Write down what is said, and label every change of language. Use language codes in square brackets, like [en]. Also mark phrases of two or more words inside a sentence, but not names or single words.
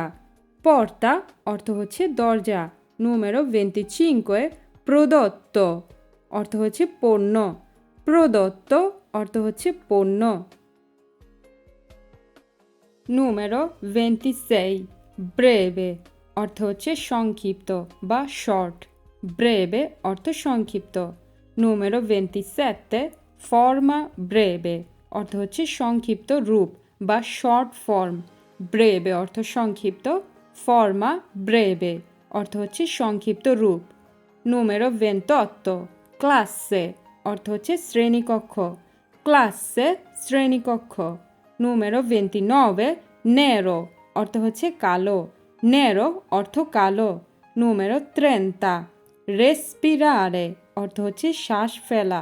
[bn] porta অর্থ হচ্ছে দরজা। [it] Numero 25 prodotto [bn] অর্থ হচ্ছে পণ্য। prodotto অর্থ হচ্ছে পণ্য। [it] Numero 26 breve [bn] অর্থ হচ্ছে সংক্ষিপ্ত বা শর্ট। breve অর্থ সংক্ষিপ্ত। [it] Numero 27 forma breve [bn] অর্থ হচ্ছে সংক্ষিপ্ত রূপ বা শর্ট ফর্ম। breve অর্থ সংক্ষিপ্ত। [it] forma breve [bn] অর্থ হচ্ছে সংক্ষিপ্ত রূপ। [it] Numero 28 classe [bn] অর্থ হচ্ছে শ্রেণীকক্ষ। classe শ্রেণীকক্ষ। [it] Numero 29 nero [bn] অর্থ হচ্ছে কালো। nero অর্থ কালো। [it] Numero 30 respirare [bn] অর্থ হচ্ছে শ্বাস ফেলা।